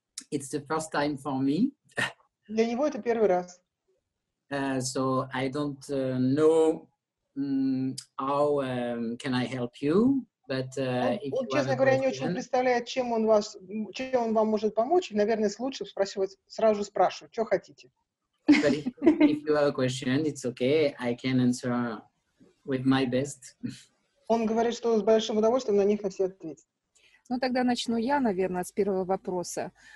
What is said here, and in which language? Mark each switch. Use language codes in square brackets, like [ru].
[en] It's the first time for me. [ru] Для него это первый раз. [en] So I don't know how can I help you, but [ru] Он, честно говоря, не очень представляет, чем он вам может помочь, и, наверное, лучше сразу спрашивать, что хотите. [en] But if you have a question, it's okay. I can answer with my best. [ru] Он говорит, что с большим удовольствием на них на все ответит. Ну, тогда начну я, наверное, с первого вопроса.